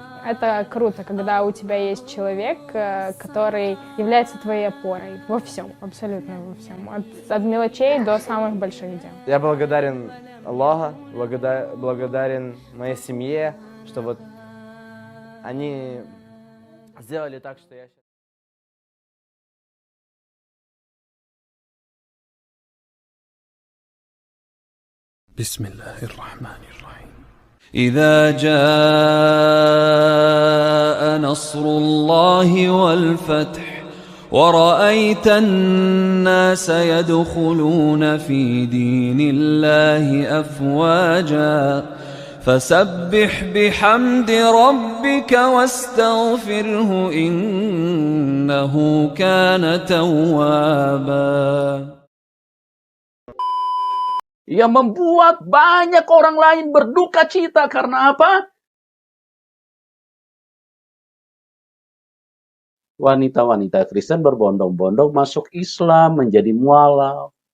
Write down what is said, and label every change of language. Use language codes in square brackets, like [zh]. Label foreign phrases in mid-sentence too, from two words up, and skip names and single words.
[ru] Это круто, когда у тебя есть человек, который является твоей опорой во всем, абсолютно во всем. От мелочей до самых больших дел. Я благодарен Аллаху, благодарен моей семье, что вот они сделали так, что я сейчас... [ar] بسم الله الرحمن الرحيم. إذا جاء نصر الله والفتح ورأيت الناس يدخلون في دين الله أفواجا فسبح بحمد ربك واستغفره إنه كان توابا. [id] Yang membuat banyak orang lain berduka cita karena apa? Wanita-wanita Kristen berbondong-bondong masuk Islam menjadi mualaf.